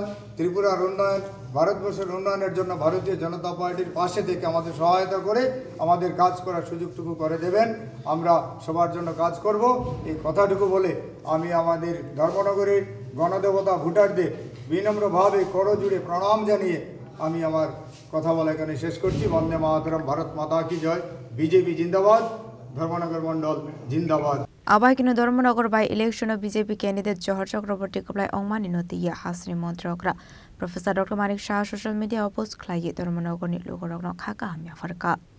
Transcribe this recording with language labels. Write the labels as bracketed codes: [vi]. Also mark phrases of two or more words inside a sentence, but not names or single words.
[bn] ত্রিপুরার উন্নয়ন ভারতবর্ষের উন্নয়নের জন্য ভারতীয় জনতা পার্টির পাশে থেকে আমাদের সহায়তা করে আমাদের কাজ করার সুযোগটুকু করে দেবেন আমরা সবার জন্য কাজ করব এই কথাটুকু বলে আমি আমাদের ধর্মনগরের গণদেবতা ভোটারদের বিনম্রভাবে করজুড়ে প্রণাম জানিয়ে আমি আমার কথা বলা এখানে শেষ করছি বন্দে মাতরম [hi] भारत माता की जय [bn] বিজেপি জিন্দাবাদ ধর্মনগর মন্ডল জিন্দাবাদ [trp] Abahikino Dharmanagar [en] by election [trp] of BJP candidate Johor Chakraborty koplai ongmani notiya hasri montrokra Professor Dr. Manik Shah [en] social media post [trp] khlai Dharmanagar ni logorokno khaka hamya farka